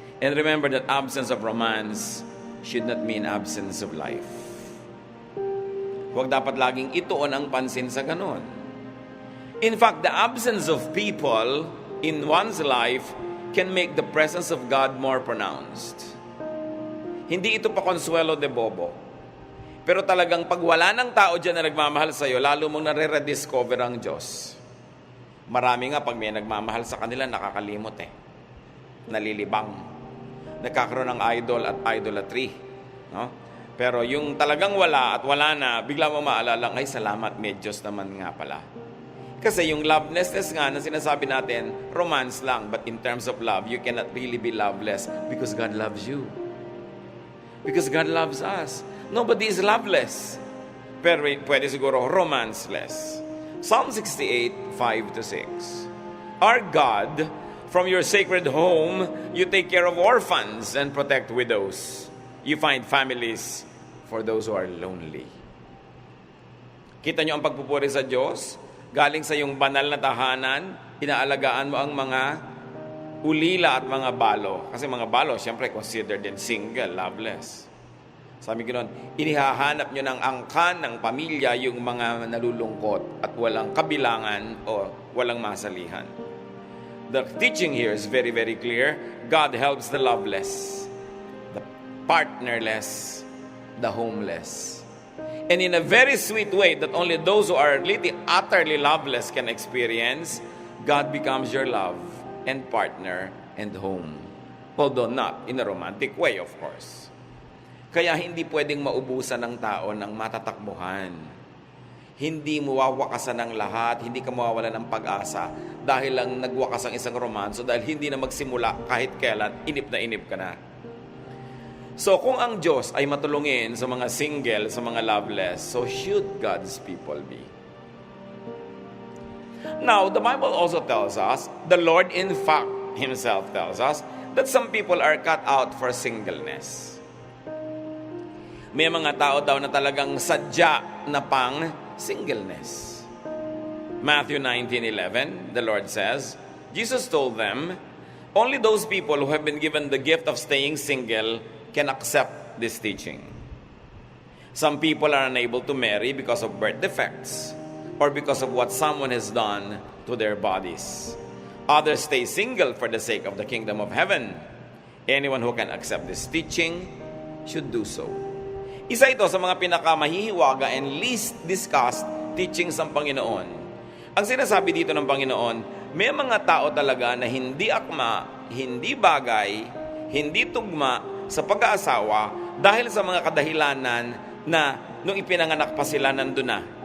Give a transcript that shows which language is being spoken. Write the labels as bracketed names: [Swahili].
[English] And remember that absence of romance should not mean absence of life. [Filipino] Huwag dapat laging ituon ang pansin sa ganon. [English] In fact, the absence of people in one's life can make the presence of God more pronounced. [Filipino] Hindi ito pa consuelo de bobo. Pero talagang pag wala ng tao dyan na nagmamahal sa'yo, lalo mong nare-rediscover ang Diyos. Marami nga pag may nagmamahal sa kanila, nakakalimot nalilibang. Nagkakaroon ng idol at idolatry. No? Pero yung talagang wala at wala na, bigla mo maalala, ay salamat, may Diyos naman nga pala. Kasi yung lovelessness nga na sinasabi natin, romance lang. [English] But in terms of love, you cannot really be loveless because God loves you. Because God loves us. Nobody is loveless. [Filipino] Pero pwede siguro romanceless. [English] Psalm 68, 5-6. Our God, from your sacred home, you take care of orphans and protect widows. You find families for those who are lonely. [Filipino] Kita nyo ang pagpupuri sa Diyos? Galing sa yung banal na tahanan, inaalagaan mo ang mga ulila at mga balo. Kasi mga balo, siyempre considered din single, loveless. Sabi ko noon, inihahanap nyo ng angkan ng pamilya yung mga nalulungkot at walang kabilangan o walang masalihan. [English] The teaching here is very, very clear. God helps the loveless, the partnerless, the homeless. And in a very sweet way that only those who are really utterly loveless can experience, God becomes your love and partner and home. Although not in a romantic way, of course. [Filipino] Kaya hindi pwedeng maubusan ng tao ng matatakbuhan. Hindi mawawakasan ng lahat, hindi ka mawawala ng pag-asa dahil lang nagwakas ang isang romanso, dahil hindi na magsimula kahit kailan, inip ka na. So kung ang Diyos ay matulungin sa mga single, sa mga loveless, [English] so should God's people be. Now, the Bible also tells us, the Lord in fact Himself tells us, that some people are cut out for singleness. [Filipino] May mga tao daw na talagang sadya na pang singleness. [English] Matthew 19:11, the Lord says, Jesus told them, only those people who have been given the gift of staying single can accept this teaching. Some people are unable to marry because of birth defects or because of what someone has done to their bodies. Others stay single for the sake of the kingdom of heaven. Anyone who can accept this teaching should do so. [Filipino] Isa ito sa mga pinakamahihiwaga [English] and least discussed teachings [Filipino] ng Panginoon. Ang sinasabi dito ng Panginoon, may mga tao talaga na hindi akma, hindi bagay, hindi tugma sa pag-aasawa dahil sa mga kadahilanan na nung ipinanganak pa sila nandun na.